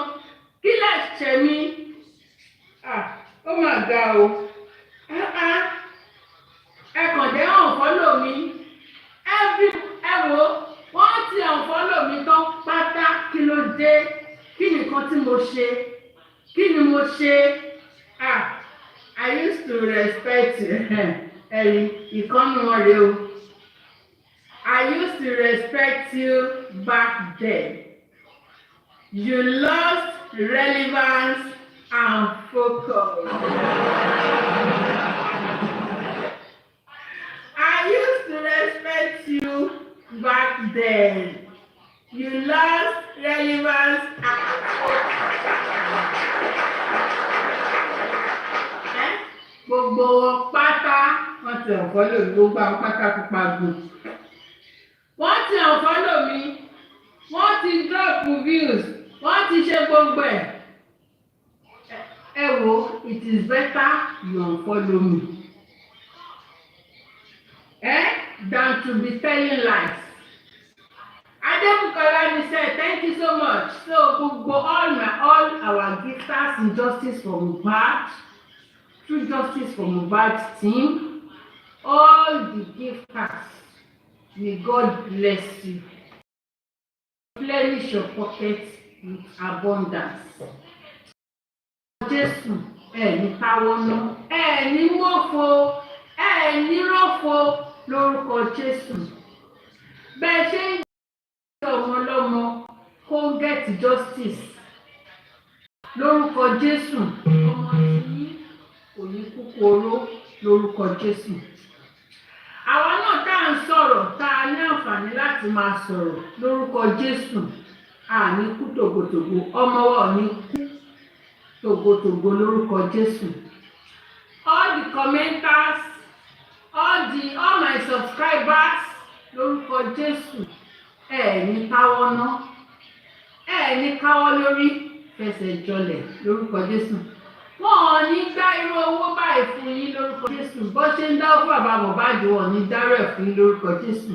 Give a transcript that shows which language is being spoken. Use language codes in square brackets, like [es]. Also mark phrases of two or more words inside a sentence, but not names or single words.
[yo] Kí lè ṣe mí? Ó mà ga o. Ẹ̀kàn dé hàn fọ́lọ̀ mi. Wọ́n ti hàn fọ́lọ̀ mi tán pátá. Kí ló dé? Kí nìkan tí mo ṣe? Kí ni mo ṣe? [en] to respect you. I used to respect you back then. You lost relevance and focus. I used to respect you back then. You lost relevance and [yo] gbogbo pátá wọ́n ti unfollow mi gbogbo àwọn pátá pupa gbò. Wọ́n ti unfollow mi, wọ́n ti drop views, wọ́n ti ṣe gbogbo ẹ̀. Ẹ wo, [en] it is better you unfollow me. Than to be telling lies. Adebukola said, thank you so much. So gbogbo all our gifters in justice for Mohbad, through justice for Mohbad team, all the gifters, may God bless you. Replenish your pockets with abundance. [yo] Jésù ní táwọnú ní mọ́fo ní rọ́fo lórúkọ Jésù. Bẹ́ẹ̀ ṣe ń gbé ọmọ ọlọ́mọ kó [en] get justice [yo] lórúkọ Jésù. Ọmọ tí kò ní kúkú oró lórúkọ Jésù. Àwa náà tá à ń sọ̀rọ̀ tá a ní àǹfààní láti máa sọ̀rọ̀ lórúkọ Jésù. Àní kú tògótògó, ọmọ wa ò ní kú tògótògó lórúkọ Jésù. [en] All the commenters, all my subscribers [yo] lórúkọ Jésù. Ní káwọ́ ná, ní káwọ́ lórí fẹsẹ̀ jọlẹ̀ lórúkọ Jésù. Wọ́n ò ní gbá irú owó báyìí fún yín lórúkọ Jésù. Bó ṣe ń dáwọ́ fún bàbá Mohbad wọn ní dárò ẹ̀ fún yín lórúkọ Jésù.